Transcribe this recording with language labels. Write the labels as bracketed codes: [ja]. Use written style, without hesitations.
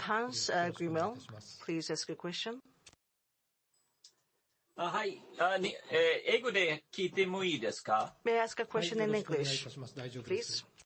[en] Hans Grimmel, please ask your question. [ja] はい。英語で聞いてもいいですか? [en] May I ask a question in English, please?